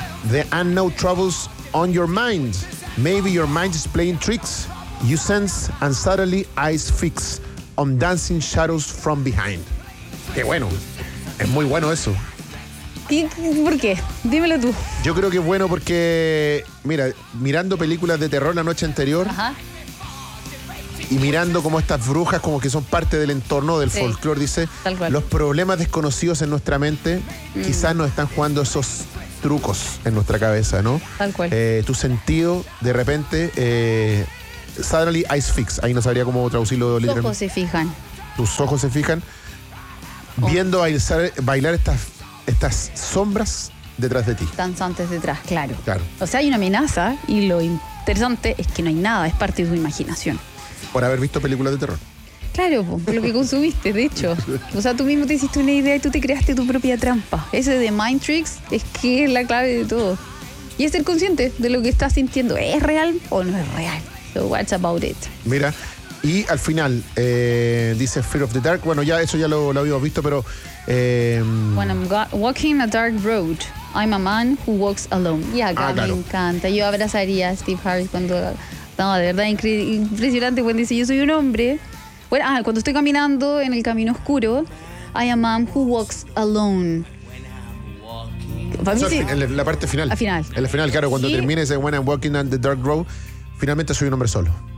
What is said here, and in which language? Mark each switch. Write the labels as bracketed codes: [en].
[en] The unknown troubles on your mind. Maybe your mind is playing tricks. You sense and suddenly eyes fix on dancing shadows from behind. [es] Qué bueno. Es muy bueno eso. ¿Por qué? Dímelo tú. Yo creo que es bueno porque, mira, mirando películas de terror la noche anterior, ajá, y mirando como estas brujas como que son parte del entorno, del, sí, folclore, dice, tal cual, los problemas desconocidos en nuestra mente, quizás nos están jugando esos trucos en nuestra cabeza, ¿no? Tal cual. Tu sentido, de repente, [en] suddenly eyes fix. [es] Ahí no sabría cómo traducirlo literalmente. Tus ojos se fijan. Tus ojos se fijan. Oh. Viendo bailar estas sombras detrás de ti. Danzantes detrás, claro. Claro. O sea, hay una amenaza y lo interesante es que no hay nada, es parte de tu imaginación. Por haber visto películas de terror. Claro, por lo que consumiste, de hecho. O sea, tú mismo te hiciste una idea y tú te creaste tu propia trampa. Ese de Mind Tricks es que es la clave de todo. Y es ser consciente de lo que estás sintiendo. ¿Es real o no es real? [en] So what's about it? [es] Mira, y al final, dice Fear of the Dark. Bueno, ya eso ya lo habíamos visto, pero... [en] When I'm walking a dark road, I'm a man who walks alone. [es] Y acá, claro, me encanta. Yo abrazaría a Steve Harris cuando... No, de verdad, impresionante. Cuando dice, yo soy un hombre... Bueno, cuando estoy caminando en el camino oscuro, [en] I am a man who walks alone. [es] Para mí, o sea, sí. La parte final. Al final. En la final, claro, cuando termina ese [en] When I'm walking on the dark road, [es] finalmente soy un hombre solo.